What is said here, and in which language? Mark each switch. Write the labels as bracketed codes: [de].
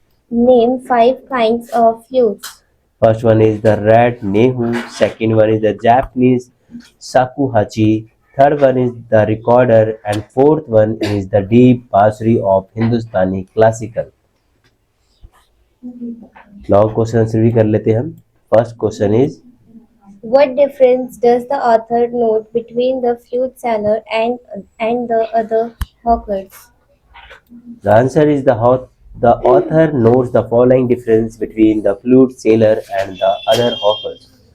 [en] Name 5 kinds of flutes. First one is the red nehu, second one is the Japanese shakuhachi, third one is the recorder, and fourth one is the deep bansuri of Hindustani classical. [hi] Long question answer भी कर लेते हैं हम। [en] First question is What difference does the author note between the flute seller and the other hawkers? the answer is the author notes the following difference between the flute sailor and the other hawkers.